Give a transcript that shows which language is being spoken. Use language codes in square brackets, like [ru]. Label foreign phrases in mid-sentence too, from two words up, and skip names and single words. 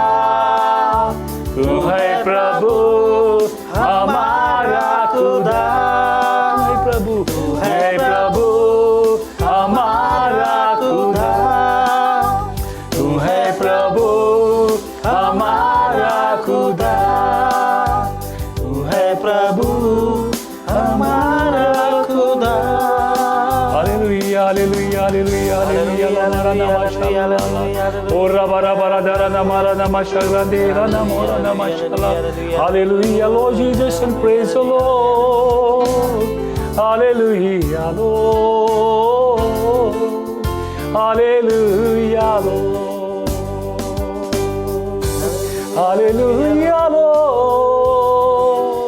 [hi] तू है प्रभु हमारा खुदा, प्रभु तू है प्रभु हमारा खुदा, तू है प्रभु हमारा खुदा, तू है प्रभु हमारा खुदा. हालेलुया हालेलुया हालेलुया हालेलुया. ओ रबा रबा रबा नमरा नमशला देरा नमोरा नमशला. [en] Hallelujah, Lord Jesus, and praise the Lord. Hallelujah, Lord. Hallelujah, Lord. Hallelujah, Lord.